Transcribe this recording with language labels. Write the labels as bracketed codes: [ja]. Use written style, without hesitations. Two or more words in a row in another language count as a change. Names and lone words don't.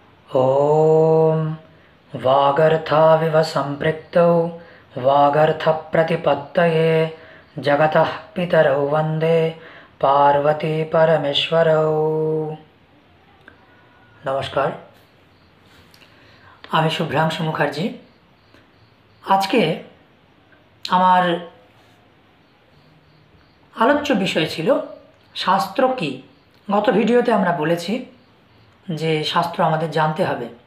[sa] ॐ वागर्थाविव सम्पृक्तौ वागर्थप्रतिपत्तये जगतः पितरौ वन्दे पार्वती परमेश्वरौ। [bn] नमस्कार, আমি শুভ্রাংশু মুখার্জি। আজকে আমার আলোচ্য বিষয় ছিল শাস্ত্র কি। গত ভিডিওতে আমরা বলেছি যে শাস্ত্র আমাদের জানতে হবে।